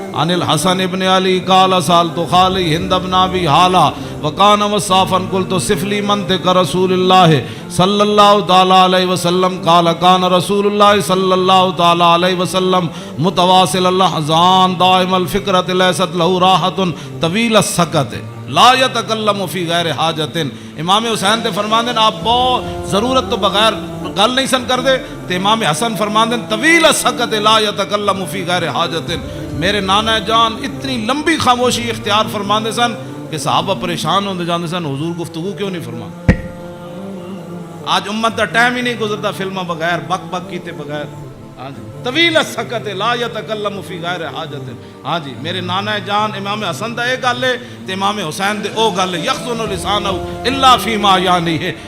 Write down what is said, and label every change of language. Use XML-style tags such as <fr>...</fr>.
<ar>عن الحسن ابن علی قال سالت خالی ہند ابن ابی حالا وکان وصافا قلت صف لی منطق رسول اللہ صلی اللہ تعالی علیہ وسلم قال کان رسول اللہ صلی اللہ تعالی علیہ وسلم متواصل الاحزان دائم الفکرۃ لیست له راحت طویل السکت لا یتکلم فی غیر حاجت.</ar> <pa>امام حسین تے فرماندے آپ بہت ضرورت تو بغیر گل نہیں سن کر دے. تے امام حسن فرماندے</pa> <ar>طویل السکت لا یتکلم فی غیر حاجت.</ar> <pa>میرے نانا جان اتنی لمبی خاموشی اختیار فرماندے سن کہ صحابہ پریشان ہوندے جاندے سن حضور گفتگو کیوں نہیں فرما. آج امت دا ٹائم ہی نہیں گزرتا فلمہ بغیر بک بک کیتے بغیر. ہاں جی</pa> <ar>طویل السکت لا یتکلم فی غیر حاجت.</ar> <pa>ہاں جی میرے نانا جان امام حسن دا ایک گل ہے تے امام حسین دے او گل ہے.</pa> <ar>یخزن لسانہ الا فیما یعنی ہے.</ar>